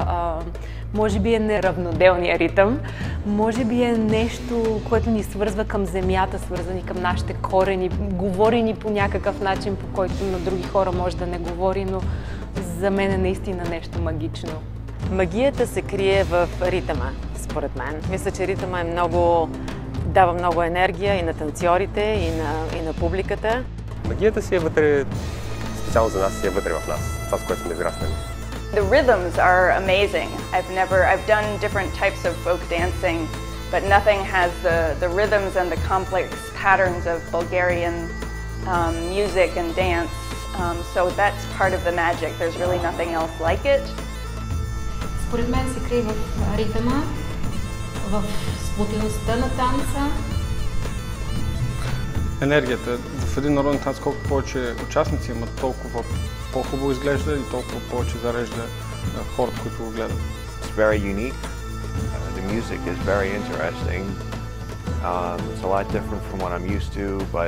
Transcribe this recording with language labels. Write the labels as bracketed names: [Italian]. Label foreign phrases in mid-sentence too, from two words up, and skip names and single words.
[Bulgarian] Може би е неравноделния ритъм, може би е нещо, което ни свързва към земята, свързани към нашите корени, говори ни по някакъв начин, по който на други хора може да не говори, но за мен е наистина нещо магично. Магията се крие в ритъма, според мен. Мисля, че ритъма дава много енергия и на танцорите, и на публиката. Магията си е вътре, специално за нас си е вътре в нас, това с което сме израснали. [English] The rhythms are amazing. I've done different types of folk dancing, but nothing has the rhythms and the complex patterns of Bulgarian music and dance. So that's part of the magic. There's really nothing else like it. [Bulgarian] Според мен се крие в ритъма, в сплотеността на танца. Енергията. В един народен танц, колко повече участници имат, толкова по-хубаво изглежда и толкова повече зарежда хората, които го гледат. [English] It's very unique. The music is very interesting. It's a lot different from what I'm used to, but